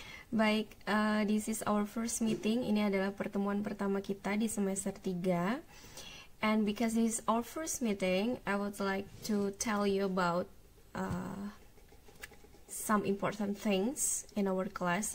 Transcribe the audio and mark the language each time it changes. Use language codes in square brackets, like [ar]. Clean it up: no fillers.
[id] Baik, [en] this is our first meeting. [id] Ini adalah pertemuan pertama kita di semester 3. [en] And because this is our first meeting, I would like to tell you about some important things in our class.